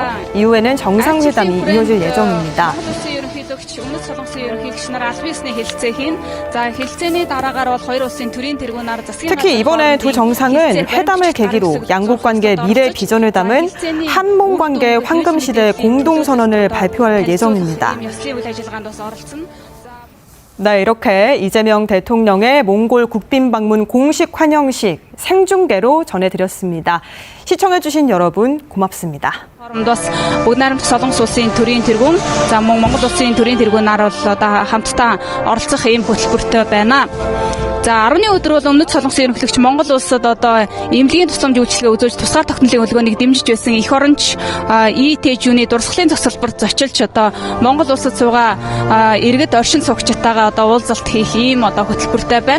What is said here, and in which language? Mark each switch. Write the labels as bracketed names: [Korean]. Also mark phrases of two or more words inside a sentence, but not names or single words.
[Korean] 이후에는 정상회담이 이어질 예정입니다. 특히 이번에 두 정상은 회담을 계기로 양국 관계 미래 비전을 담은 한몽 관계 황금시대 공동선언을 발표할 예정입니다. 네, 이렇게 이재명 대통령의 몽골 국빈 방문 공식 환영식 생중계로 전해드렸습니다. 시청해주신 여러분 고맙습니다. [Mongolian] Бүгд найрамдах Солонгос улсын төрийн тэргүүн за мөн Монгол улсын төрийн тэргүүн нар бол одоо хамтдаа оролцох ийм хөтөлбөртэй байна. За 10-ны өдөр бол Өмнөд Солонгосын ерөнхийлөгч Монгол улсад одоо эмнэлгийн тусламж үйлчилгээ үзүүлж тусгаар тогтнолын хөдөлгөөнийг дэмжиж байсан эх оронч ИТЖ-ний дурсгалын зогсолборт зочилж одоо Монгол улсад суугаа иргэд оршин суугчтайгаа одоо уулзалт хийх ийм одоо хөтөлбөртэй байна.